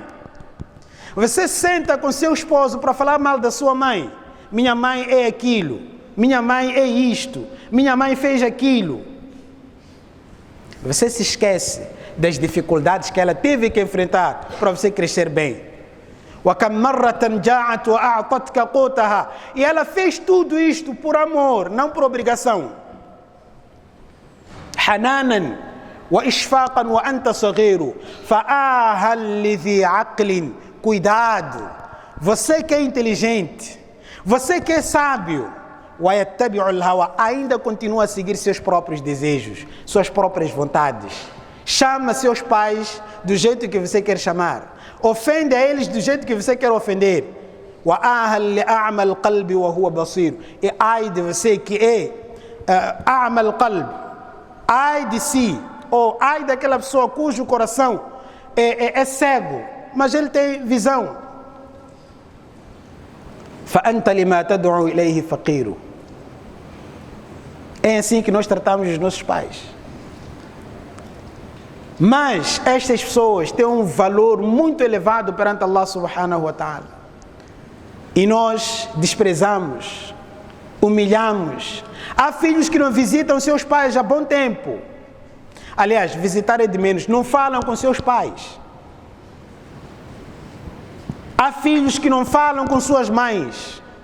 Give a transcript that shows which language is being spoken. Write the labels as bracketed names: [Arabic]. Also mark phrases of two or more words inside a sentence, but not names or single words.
[Portuguese] Você senta com seu esposo para falar mal da sua mãe. Minha mãe é aquilo. Minha mãe é isto. Minha mãe fez aquilo. Você se esquece das dificuldades que ela teve que enfrentar para você crescer bem. [Arabic] وَكَمْ مَرَّةً جَاعَتْ وَأَعْطَتْكَ قُوتَهَا. [Portuguese] E ela fez tudo isto por amor, não por obrigação. [Arabic] حَنَانًا وَإِشْفَاقًا وَأَنْتَ صَغِيرُ فَآهًا لِذِي عَقْلٍ. [Portuguese] Cuidado, você que é inteligente, você que é sábio, [Arabic] وَيَتَّبِعُ الْهَوَى, [Portuguese] ainda continua a seguir seus próprios desejos, suas próprias vontades. Chama seus pais do jeito que você quer chamar. Ofende a eles do jeito que você quer ofender. [Arabic] وَآهًا لِأَعْمَى الْقَلْبِ وَهُوَ بَصِيرٌ. [Portuguese] E ai de você que é [Arabic] أعمى القلب, [Portuguese] ai de si, ou ai daquela pessoa cujo coração é cego, mas ele tem visão. [Arabic] فَأَنْتَ لِمَا تَدْعُو إِلَيْهِ فَقِيرٌ. [Portuguese] É assim que nós tratamos os nossos pais. Mas estas pessoas têm um valor muito elevado perante [Arabic] الله سبحانه وتعالى. [Portuguese] E nós desprezamos, humilhamos. Há filhos que não visitam seus pais há bom tempo. Aliás, visitar é de menos, não falam com seus pais. Há filhos que não falam com suas mães.